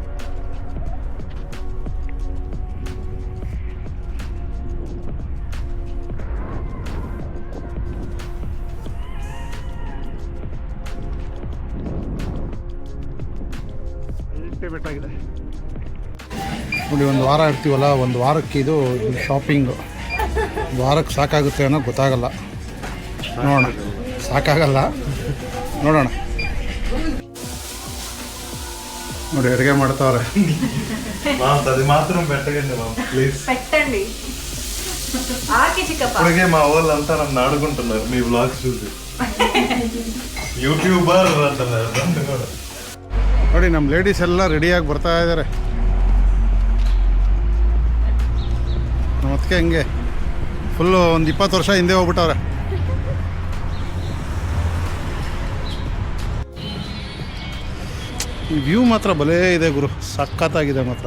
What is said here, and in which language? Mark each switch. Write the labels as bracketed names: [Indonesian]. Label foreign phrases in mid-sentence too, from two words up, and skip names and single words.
[Kannada] ಬೆಟ್ಟಾಗಿದೆ ನೋಡಿ. ಒಂದು ವಾರ ಇರ್ತೀವಲ್ಲ, ಒಂದು ವಾರಕ್ಕೆ ಇದು ಶಾಪಿಂಗು. ವಾರಕ್ಕೆ ಸಾಕಾಗುತ್ತೆ ಅನ್ನೋ ಗೊತ್ತಾಗಲ್ಲ. ನೋಡೋಣ, ಸಾಕಾಗಲ್ಲ, ನೋಡೋಣ. ನೋಡಿ ಅಡುಗೆ ಮಾಡ್ತಾವ್ರೆ. [Telugu] అడిగే మా వాళ్ళంతా నన్ను ఆడుకుంటున్నారు మీ వ్లాగ్స్ చూసి. యూట్యూబర్ అంటున్నారు నన్ను కూడా. [Kannada] ನೋಡಿ ನಮ್ಮ ಲೇಡೀಸ್ ಎಲ್ಲ ರೆಡಿಯಾಗಿ ಬರ್ತಾ ಇದ್ದಾರೆ. ನಮ್ಮ ಅದಕ್ಕೆ ಹಿಂಗೆ ಫುಲ್ಲು ಒಂದು 20 ವರ್ಷ ಹಿಂದೆ ಹೋಗ್ಬಿಟ್ಟವ್ರೆ. ಈ ವ್ಯೂ ಮಾತ್ರ ಭಲೇ ಇದೆ ಗುರು, ಸಖತ್ತಾಗಿದೆ ಮಾತ್ರ.